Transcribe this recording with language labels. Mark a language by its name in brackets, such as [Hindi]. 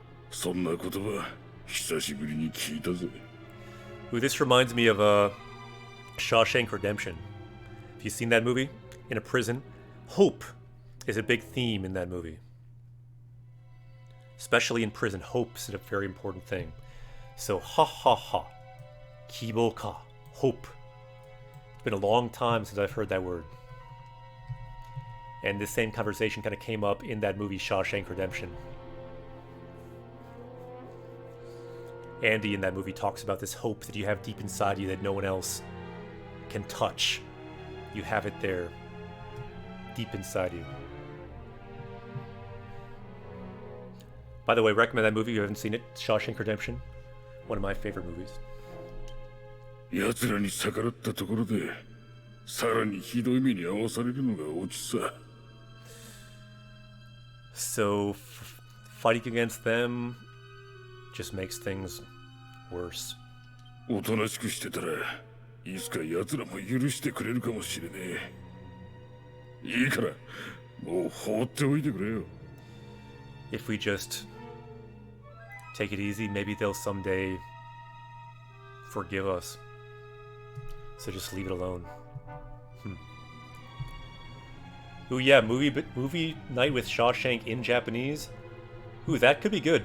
[Japanese] そんな言葉久しぶりに聞いたぜ。 [English] Ooh, this reminds me of Shawshank Redemption. Have you seen that movie? In a prison, hope is a big theme in that movie. Especially in prison, hope is a very important thing. So, ha ha ha. [Japanese] Kibo ka. [English] Hope. It's been a long time since I've heard that word. And this same conversation kind of came up in that movie, Shawshank Redemption. Andy in that movie talks about this hope that you have deep inside you that no one else can touch. You have it there, deep inside you. By the way, recommend that movie if you haven't seen it, Shawshank Redemption. One of my favorite movies. [Japanese] 奴らに逆らったところで、さらにひどい目に遭わされるのがオチさ。 [English] So, fighting against them just makes things worse. [Japanese] おとなしくしてたら、いつか奴らも許してくれるかもしれねえ。いいから、もう放っておいてくれよ。 [English] If we just take it easy, maybe they'll someday forgive us. So just leave it alone. Ooh, yeah, movie night with Shawshank in Japanese. Ooh, that could be good.